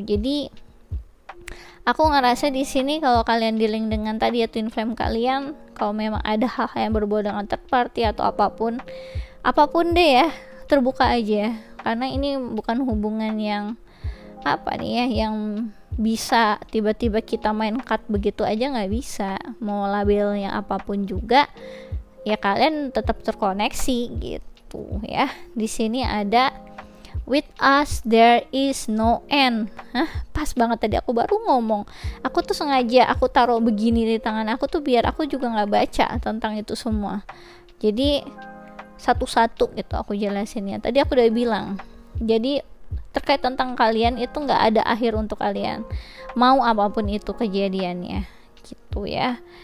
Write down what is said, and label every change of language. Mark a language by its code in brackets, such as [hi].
[id] Jadi aku ngerasa di sini kalau kalian dealing dengan tadi ya twin flame kalian, kalau memang ada hal-hal yang berbau dengan third party atau apapun deh ya, terbuka aja, karena ini bukan hubungan yang yang bisa tiba-tiba kita main cut begitu aja, nggak bisa. Mau labelnya apapun juga ya kalian tetap terkoneksi gitu ya. Di sini ada [en] with us there is no end. [id] Pas banget tadi aku baru ngomong. Aku tuh sengaja aku taruh begini di tangan aku tuh biar aku juga nggak baca tentang itu semua. Jadi satu-satu gitu aku jelasinnya. Tadi aku udah bilang. Jadi terkait tentang kalian itu nggak ada akhir untuk kalian, mau apapun itu kejadiannya gitu ya.